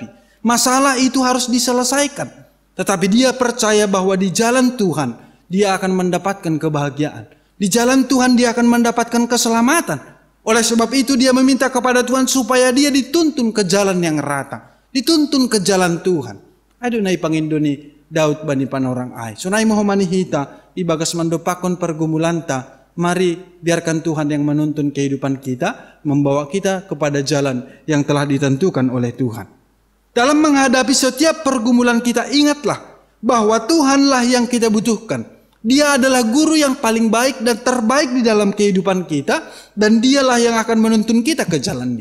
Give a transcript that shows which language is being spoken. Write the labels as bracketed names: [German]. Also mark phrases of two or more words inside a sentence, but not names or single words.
[Indonesian] Masalah itu harus diselesaikan. Tetapi dia percaya bahwa di jalan Tuhan, dia akan mendapatkan kebahagiaan. Di jalan Tuhan dia akan mendapatkan keselamatan. Oleh sebab itu dia meminta kepada Tuhan supaya dia dituntun ke jalan yang rata. Dituntun ke jalan Tuhan. [Batak Simalungun] Adonai pangindoni Daud bani panorang ai. Sunai mohomani hita ibagas mandopakon pergumulanta. [Indonesian] Mari biarkan Tuhan yang menuntun kehidupan kita, membawa kita kepada jalan yang telah ditentukan oleh Tuhan. Dalam menghadapi setiap pergumulan kita, ingatlah bahwa Tuhanlah yang kita butuhkan. Dia adalah guru yang paling baik dan terbaik di dalam kehidupan kita, dan dialah yang akan menuntun kita ke jalannya.